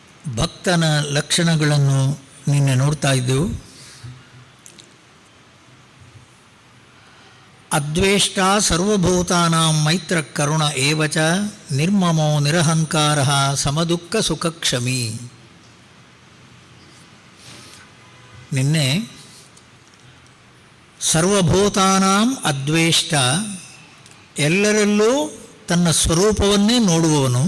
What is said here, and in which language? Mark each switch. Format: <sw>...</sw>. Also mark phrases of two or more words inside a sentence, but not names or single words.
<kn>ಭಕ್ತನ ಲಕ್ಷಣಗಳನ್ನು ನಿನ್ನೆ ನೋಡ್ತಾ ಇದ್ದೆವು.</kn> <sa>ಅದ್ವೇಷ್ಟ ಸರ್ವಭೂತಾನಾಂ ಮೈತ್ರ ಕರುಣ ಏವಚ ನಿರ್ಮಮೋ ನಿರಹಂಕಾರ ಸಮದುಃಖ ಸುಖಕ್ಷಮಿ.</sa> <kn>ನಿನ್ನೆ</kn> <sa>ಸರ್ವಭೂತಾನಾಂ ಅದ್ವೇಷ್ಟ,</sa> <kn>ಎಲ್ಲರಲ್ಲೂ ತನ್ನ ಸ್ವರೂಪವನ್ನೇ ನೋಡುವವನು.</kn>